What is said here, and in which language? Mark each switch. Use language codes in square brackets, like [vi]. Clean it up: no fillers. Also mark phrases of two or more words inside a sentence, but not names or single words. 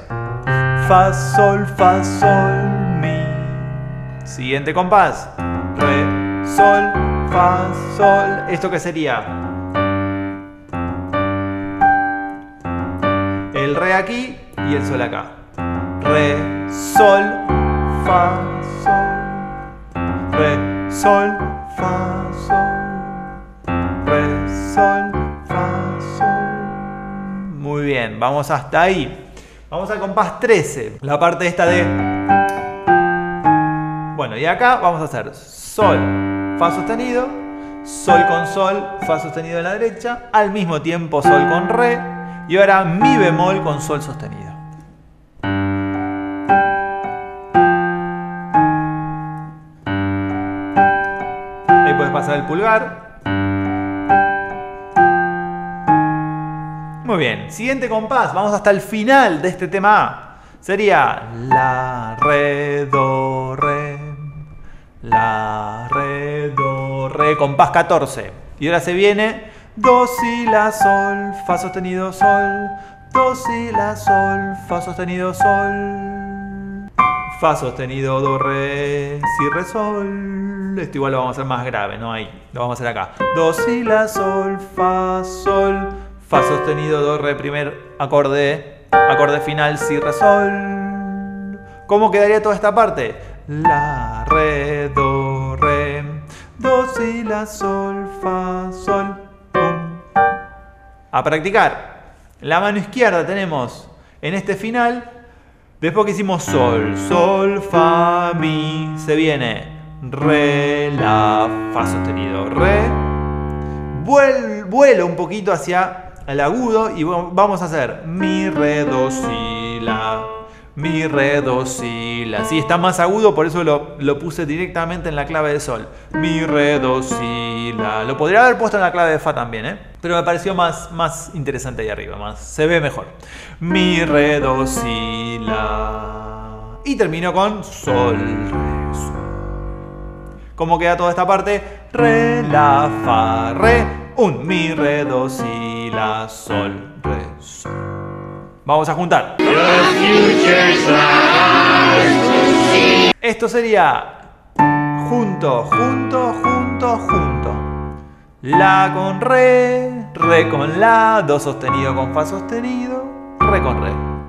[es] Fa, sol, mi. Siguiente compás. Re, sol, fa, sol. ¿Esto qué sería? El re aquí y el sol acá. Re, sol, fa, sol. Re, sol, fa, sol. Re, sol, fa, sol. Muy bien, vamos hasta ahí. Vamos al compás 13, la parte esta de... Bueno, y acá vamos a hacer sol, fa sostenido, sol con sol, fa sostenido en la derecha, al mismo tiempo sol con re, y ahora mi bemol con sol sostenido. Ahí puedes pasar el pulgar. Muy bien, siguiente compás, vamos hasta el final de este tema A. Sería la, re, do, re. La, re, do, re, compás 14. Y ahora se viene do, si, la, sol, fa sostenido, sol. Do, si, la, sol, fa sostenido, sol. Fa sostenido, do, re, si, re, sol. Esto igual lo vamos a hacer más grave, ¿no? Ahí, lo vamos a hacer acá. Do, si, la, sol, fa, sol. Fa sostenido, do, re, primer acorde. Acorde final, si, re, sol. ¿Cómo quedaría toda esta parte? La, re, do, re. Do, si, la, sol, fa, sol. Pum. A practicar. La mano izquierda tenemos en este final. Después que hicimos sol, sol, fa, mi. Se viene re, la, fa sostenido, re. Vuelo un poquito hacia el agudo y vamos a hacer mi, re, do, si, la. Mi, re, do, si, la. Sí, está más agudo, por eso lo puse directamente en la clave de sol. Mi, re, do, si, la. Lo podría haber puesto en la clave de fa también, pero me pareció más interesante ahí arriba, se ve mejor. Mi, re, do, si, la. Y termino con sol, re, sol. ¿Cómo queda toda esta parte? Re, la, fa, re. Un mi, re, do, si, la, sol, re, sol. Vamos a juntar. Esto sería junto, junto, junto, junto. La con re, re con la, do sostenido con fa sostenido, re con re.